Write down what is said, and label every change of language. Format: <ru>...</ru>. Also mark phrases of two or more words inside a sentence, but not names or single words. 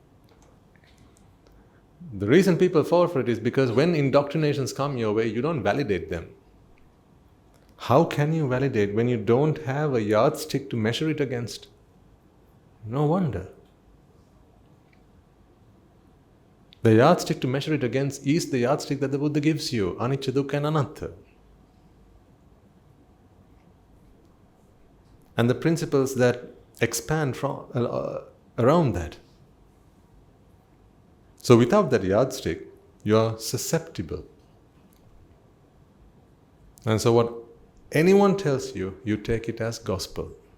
<en>The reason people fall for it is because when indoctrinations come your way, you don't validate them. How can you validate when you don't have a yardstick to measure it against? No wonder. The yardstick to measure it against is the yardstick that the Buddha gives you,</en> <pi>anicca, dukkha and anatta.</pi> <en>And the principles that expand from around that. So without that yardstick, you are susceptible. And so what anyone tells you, you take it as gospel.</en>